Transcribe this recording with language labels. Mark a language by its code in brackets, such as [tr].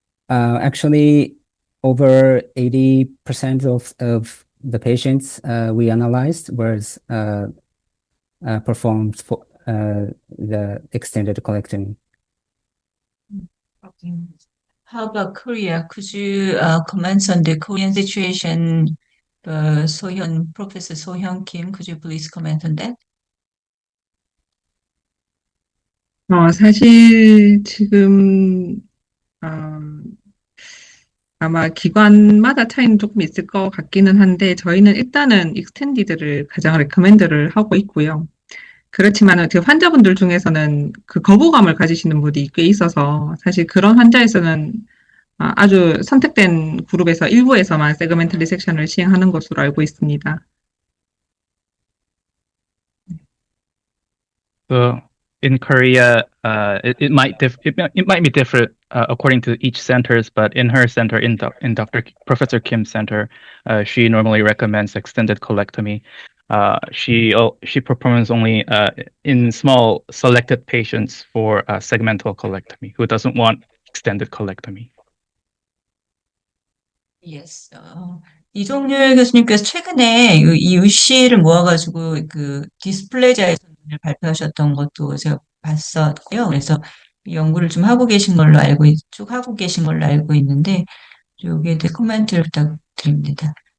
[en] Actually, over 80% of the patients we analyzed was performed for the extended colectomy. Okay. How about Korea? Could you comment on the Korean situation? Professor Sohyun Kim, could you please comment on that? [ko] 사실 지금 아마 기관마다 차이는 조금 있을 것 같기는 한데 저희는 일단은 익스텐디드를 가장 레커멘드를 하고 있고요. 그렇지만 그 환자분들 중에서는 그 거부감을 가지시는 분이 꽤 있어서 사실 그런 환자에서는 아주 선택된 그룹에서 일부에서만 세그멘트 리섹션을 시행하는 것으로 알고 있습니다. [en] So in Korea, it might be different according to each centers, but in her center, in Professor Kim's center, she normally recommends extended colectomy. She performs only in small selected patients for segmental colectomy who doesn't want extended colectomy. Yes. [ko] 이종률 교수님께서 최근에 이 UC를 모아가지고 그 디스플레이자의 선을 발표하셨던 것도 제가 봤었고요. 그래서 이 연구를 좀 하고 계신 걸로 쭉 하고 계신 걸로 알고 있는데, 여기에 대해 코멘트를 부탁드립니다.